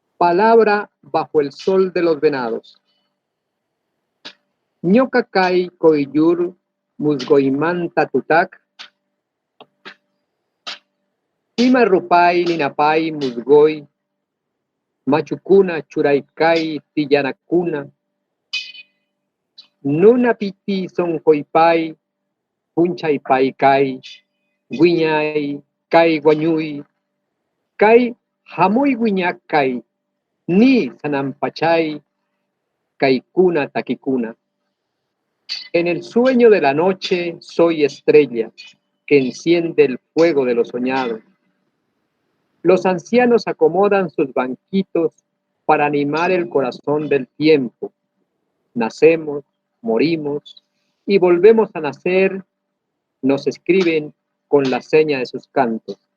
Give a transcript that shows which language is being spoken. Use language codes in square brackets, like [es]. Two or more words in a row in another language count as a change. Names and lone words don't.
[es] Palabra bajo el sol de los venados. [qu] Ñocakai coyur musgoimanta tutac. Ima rupai ninapai musgoi. Machucuna churaikai tillanacuna. Nuna piti soncoipai. Punchaipai kai. Guiñai kai guañui. Kai hamoy guiñakai. Ni sanampachay. Kaikuna taquicuna. [es] En el sueño de la noche soy estrella que enciende el fuego de lo soñado. Los ancianos acomodan sus banquitos para animar el corazón del tiempo. Nacemos, morimos y volvemos a nacer, nos escriben con la seña de sus cantos.